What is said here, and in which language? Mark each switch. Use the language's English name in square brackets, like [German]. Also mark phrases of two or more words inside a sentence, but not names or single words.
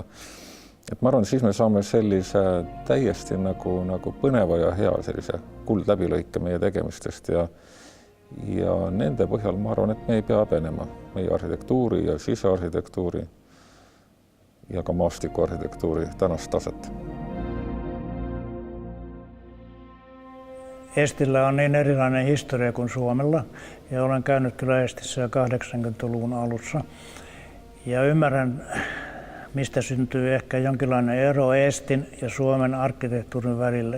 [Estonian] Et ma arvan, siis me saame sellise täiesti nagu põneva ja hea sellise kuldläbilõike meie tegemistest ja nende põhjal ma arvan, et me ei pea häbenema meie arhitektuuri ja sisearhitektuuri ja ka maastikuarhitektuuri tänast taset. [Finnish] Eestillä on niin erilainen historia kuin Suomella ja olen käynyt kyllä Eestissä 80-luvun alussa ja ymmärrän, mistä syntyy ehkä jonkinlainen ero Eestin ja Suomen arkkitehtuurin välille.